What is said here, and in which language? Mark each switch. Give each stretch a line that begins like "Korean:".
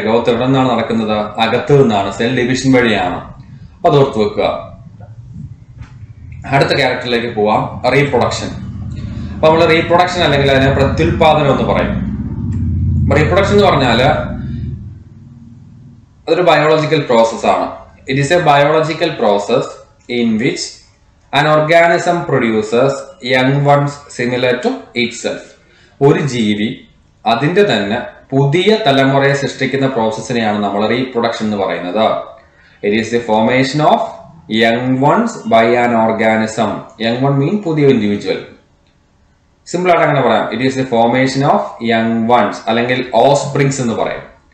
Malayalam: Growth എവിടെ നിന്നാണ് നടക്കുന്നത്, അകത്ത് നിന്നാണ്, സെൽ ഡിവിഷൻ വഴിയാണ്. അത് ഓർത്ത് വെക്കുക. അടുത്ത ക്യാരക്ടറിലേക്ക് പോവാം, റീപ്രൊഡക്ഷൻ. അപ്പൊ നമ്മൾ റീപ്രൊഡക്ഷൻ അല്ലെങ്കിൽ അതിനെ പ്രത്യുൽപാദനം എന്ന് പറയും. റീപ്രൊഡക്ഷൻ എന്ന് പറഞ്ഞാല് അതൊരു ബയോളജിക്കൽ പ്രോസസ് ആണ്.
English: It is a biological process in which an organism produces young ones similar to itself.
Malayalam: ഒരു ജീവി അതിന്റെ തന്നെ പുതിയ തലമുറയെ സൃഷ്ടിക്കുന്ന പ്രോസസ്സിനെയാണ് നമ്മൾ റീപ്രൊഡക്ഷൻ എന്ന് പറയുന്നത്.
English: It is the formation of young ones by an organism.
Malayalam: Young one മീൻ പുതിയ ഇൻഡിവിജ്വൽ. സിമ്പിൾ ആയിട്ട് അങ്ങനെ പറയാം,
English: it is the formation of young ones
Malayalam: അല്ലെങ്കിൽ ഓസ്പ്രിങ്സ് എന്ന് പറയും.